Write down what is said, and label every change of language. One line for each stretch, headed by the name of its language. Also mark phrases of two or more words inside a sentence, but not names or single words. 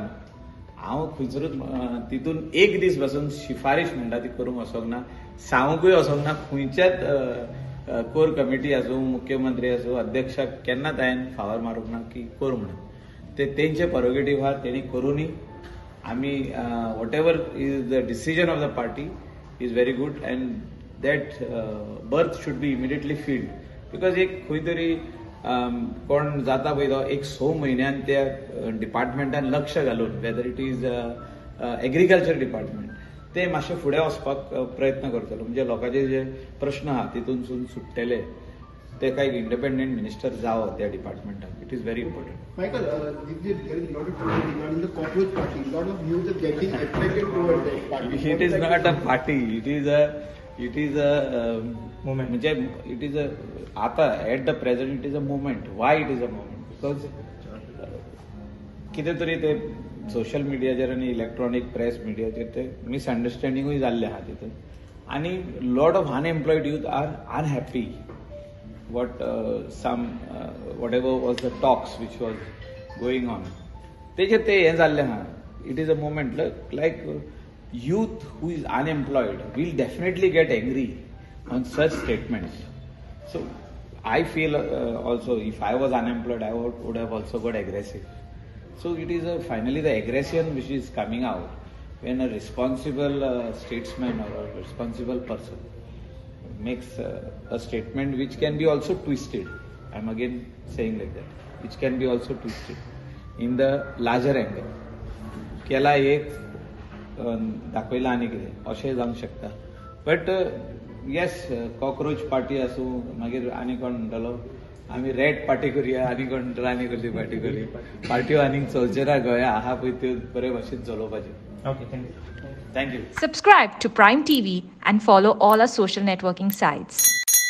Konkani: हांव खंयसरूच तितून एक दीस पासून शिफारीश म्हणटा ती करूंक वचोंक ना. सांगूंकूय वचोंक ना. खंयच्याच कोर कमिटी आसूं मुख्यमंत्री आसूं अध्यक्षाक केन्नाच हांवें फावर मारूंक ना की कर म्हणून. ते तेंचे प्रोगेटिव्ह आहा तेणी करूनी.
English: आमी what ever is the decision of the party is very good and that berth should be immediately filled.
Konkani: बिकॉज एक खंय तरी कोण जाता पळय तो एक 6 म्हयन्यान त्या डिपार्टमेंटान लक्ष घालून
English: whether it is agriculture department
Konkani: ते मातशे फुडें वचपाक प्रयत्न करतलो. म्हणजे लोकांचे जे प्रश्न आहा तितूनसून सुट्टेले तेका एक
English: independent minister
Konkani: जावो त्या डिपार्टमेंटाक.
English: It is very important. Michael, there is a lot of talk regarding the cockroach party. A lot of news are getting attracted towards that party. It is not a party. It is a Movement. म्हणजे it is आता at the present it is a movement. Why it is a movement?
Konkani: बिकॉज कितें तरी ते सोशल मिडियाचेर आनी
English: electronic press
Konkani: मिडियाचेर ते मिसअंडरस्टँडिंगूय जाल्ले आहा तितून.
English: आनी lot of unemployed youth are unhappy what what ever was the talks which was going on.
Konkani: तेजेर ते हें जाल्लें आहा.
English: it is a movement like youth who is unemployed will definitely get angry on such statements. So I feel also if I was unemployed I would have also got aggressive. So it is finally the aggression which is coming out when a responsible statesman or a responsible person makes a statement which can be also twisted. I'm again saying like that, which can be also twisted in the larger angle.
Konkani: केला एक दाखयला आनी कितें अशें जावंक शकता.
English: but yes
Konkani: कॉक्रोच पार्टी आसूं मागीर आनी कोण म्हणटलो आमी रेड पार्टी करुया आनी कोण म्हणटलो आनी कसली पार्टी करुया. पार्ट्यो आनीक चलचे ना. गोंया आहा पळय त्यो बरे भाशेन चलोवपाच्यो.
English: Okay, thank you. Thank you. Subscribe to Prime TV and follow all our social networking sites.